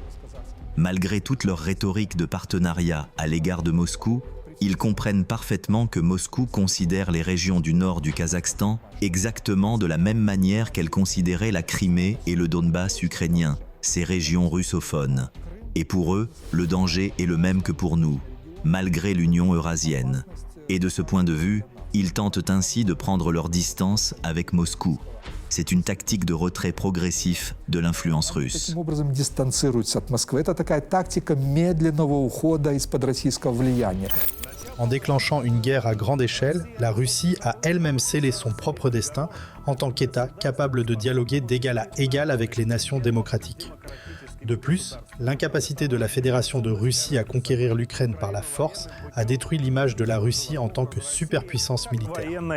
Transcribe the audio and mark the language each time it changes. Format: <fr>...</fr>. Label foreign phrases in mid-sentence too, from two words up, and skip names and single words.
<fr>Malgré toute leur rhétorique de partenariat à l'égard de Moscou, ils comprennent parfaitement que Moscou considère les régions du nord du Kazakhstan exactement de la même manière qu'elle considérait la Crimée et le Donbass ukrainien, ces régions russophones. Et pour eux, le danger est le même que pour nous, malgré l'Union eurasienne. Et de ce point de vue, Ils tentent ainsi de prendre leur distance avec Moscou. C'est une tactique de retrait progressif de l'influence russe.</fr> <ru>Таким образом дистанцируются от Москвы. Это такая тактика медленного ухода из-под российского влияния.</ru> <fr>En déclenchant une guerre à grande échelle, la Russie a elle-même scellé son propre destin en tant qu'État capable de dialoguer d'égal à égal avec les nations démocratiques. De plus, l'incapacité de la Fédération de Russie à conquérir l'Ukraine par la force a détruit l'image de la Russie en tant que superpuissance militaire.</fr>